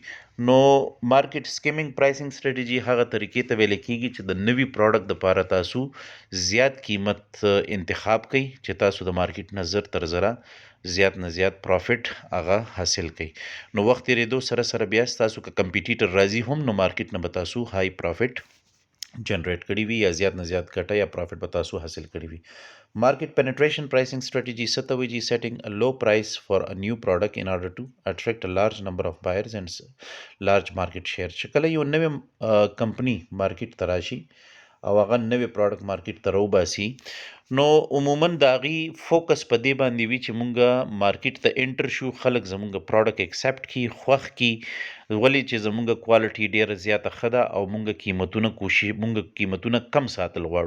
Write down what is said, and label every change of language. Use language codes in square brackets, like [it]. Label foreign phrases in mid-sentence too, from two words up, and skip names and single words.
[ps] نو [en] market skimming pricing strategy [ps] هغه طریقې ته ویل کیږي چې د نوي پروډکټ دپاره تاسو زیات قیمت انتخاب کئ چې تاسو د مارکیټ نه زر تر زره زیات نه زیات پروفیټ هغه حاصل کئ. نو وخت تیریدو سره سره بیا ستاسو که کمپیټیټر راځي هم نو مارکیټ نه به تاسو [en] high profit generate [ps] کړي وي یا زیات نه زیات ګټه یا پروفیټ به تاسو حاصل کړي وي. [en] market penetration pricing strategy [ps] څه ته وایي چې [en] setting a low price for a new product in order to attract a large number of buyers and large market share. [ps] چې کله یو نوې کمپنی مارکیټ ته راشي او هغه نوې پروډکټ مارکیټ ته راوباسي نو عموما د هغې فوکس په دې باندې وي چې مونږه مارکیټ ته انټر شو، خلک زمونږ پروډکټ اکسپټ کړي، خوښ کړي، ولې چې زمونږ کوالټي ډیره زیاته ښه ده او مونږ قیمتونه کم ساتل غواړو.